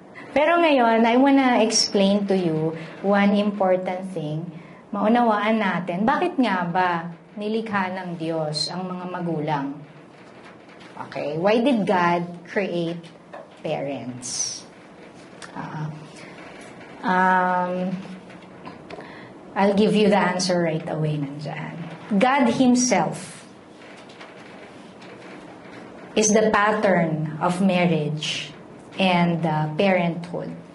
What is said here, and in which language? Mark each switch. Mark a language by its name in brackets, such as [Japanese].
[Filipino] Pero ngayon, [English] I wanna explain to you one important thing. [Filipino] Maunawaan natin, bakit nga ba nilikha ng Diyos ang mga magulang? [English] Okay, why did God create parents? I'll give you the answer right away nandyan. God Himself is the pattern of marriage and parenthood.